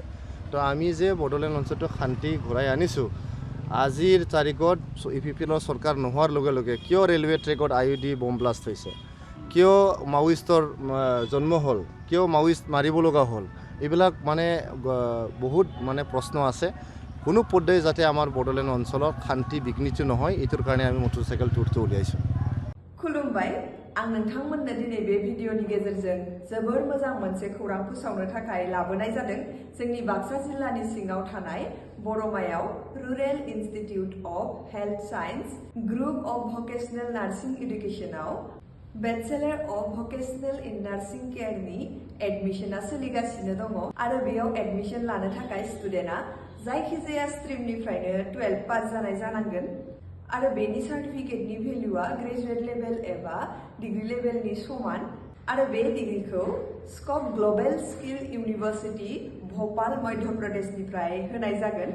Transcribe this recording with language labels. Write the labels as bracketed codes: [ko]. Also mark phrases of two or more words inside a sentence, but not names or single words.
[as] তো আমি যে বড়োলেণ্ড অঞ্চলটো শান্তি ঘূৰাই আনিছোঁ, আজিৰ তাৰিখত UPPLৰ চৰকাৰ নোহোৱাৰ লগে লগে কিয় ৰেলৱে ট্ৰেকত IED [en] bomb blast [as] হৈছে, কিয় মাওইষ্টৰ জন্ম হ'ল, কিয় মাওইষ্ট মাৰিব লগা হ'ল, এইবিলাক মানে বহুত মানে প্ৰশ্ন আছে। কোনো পৰ্যায়ে যাতে আমাৰ বড়োলেণ্ড অঞ্চলত শান্তি বিঘ্নিত নহয়, এইটোৰ কাৰণে আমি মটৰচাইকেল টুৰটো উলিয়াইছোঁ। [brx] खुलुमबाय, आं नोंथांमोननो दिनै बे भिडिअनि गेजेरजों जोबोर मोजां मोनसे खौरां फोसावनो थाखाय लाबोनाय जादों। जोंनि बाक्सा जिल्लानि सिङाव थानाय बरमायाव रुरेल इन्स्टिट्युट अफ हेल्थ साइन्स ग्रुप अफ भकेशनेल नार्सिं एडुकेशनाव बेचेलर अफ भकेशनेल इन नार्सिं केयारनि एडमिशना सोलिगासिनो दङ, आरो बेयाव एडमिशन लानो थाखाय स्टुडेन्टआ जायखिजाया स्ट्रिमनिफ्रायनो 12 पास जानाय जानांगोन, आरो बेनि सार्टिफिकेटनि भेल्युआ [en] graduate level [brx] एबा डिग्री लेभेलनि समान, आरो बे डिग्रीखौ स्कप ग्लबेल स्किल इउनिभार्सिटी भोपाल मध्य प्रदेशनिफ्राय होनाय जागोन।